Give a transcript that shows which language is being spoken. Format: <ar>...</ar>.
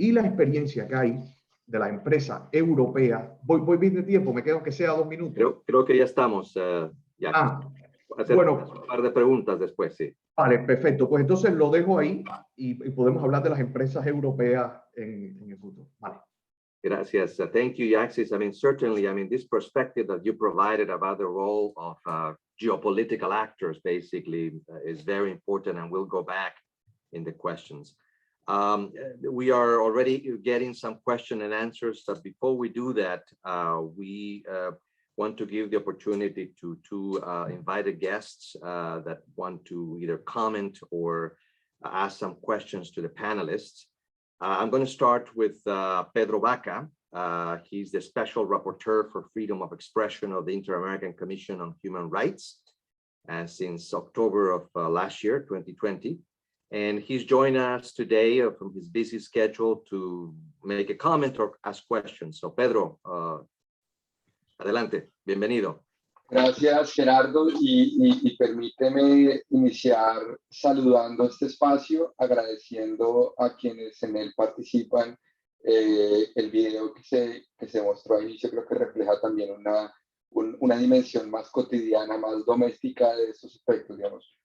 <es>Y la experiencia que hay de la empresa europea, voy bien de tiempo, me quedo que sea 2 minutos. Creo que ya estamos. Ya. Bueno, un par de preguntas después, sí. Vale, perfecto. Pues entonces lo dejo ahí y podemos hablar de las empresas europeas en el futuro. Vale.</es> <en>Gracias. Thank you, Yaxis. I mean, certainly, I mean, this perspective that you provided about the role of geopolitical actors basically is very important, and we'll go back in the questions. We are already getting some question and answers. Before we do that, we want to give the opportunity to two invited guests that want to either comment or ask some questions to the panelists. I'm going to start with Pedro Vaca. He's the Special Rapporteur for Freedom of Expression of the Inter-American Commission on Human Rights since October of last year, 2020. And he's joined us today from his busy schedule to make a comment or ask questions.</en> <es>So Pedro, adelante, bienvenido. Gracias, Gerardo, y permíteme iniciar saludando este espacio, agradeciendo a quienes en él participan. El video que se mostró al inicio creo que refleja también una dimensión más cotidiana, más doméstica de estos aspectos, digamos.</es>